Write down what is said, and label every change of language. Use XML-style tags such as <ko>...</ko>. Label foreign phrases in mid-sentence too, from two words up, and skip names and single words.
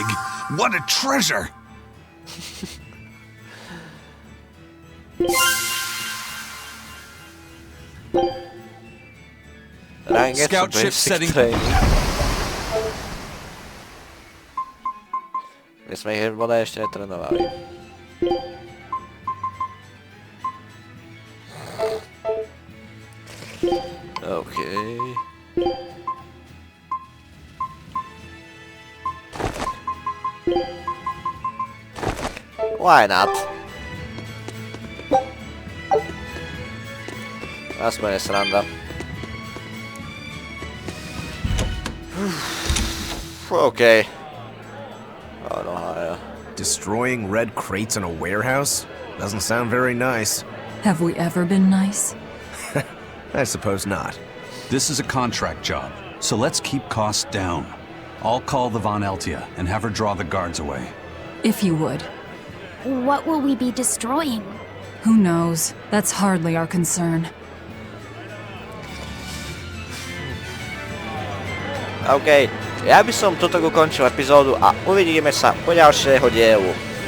<en>What a treasure! Scout ship setting.</en> <sk>My sme ich bodaj ešte netrenovali.</sk> <en>Okay. Why not?</en> <sk>Aspoň je sranda.</sk> <en>Okay. Oh no, Destroying red crates in a warehouse? Doesn't sound very nice. Have we ever been nice? I suppose not. This is a contract job, so let's keep costs down. I'll call the Von Eltia and have her draw the guards away. If you would. What will we be destroying? Who knows? That's hardly our concern.</en> <sk>OK, ja by som tuto ukončil epizódu a uvidíme sa po ďalšieho dielu.</sk>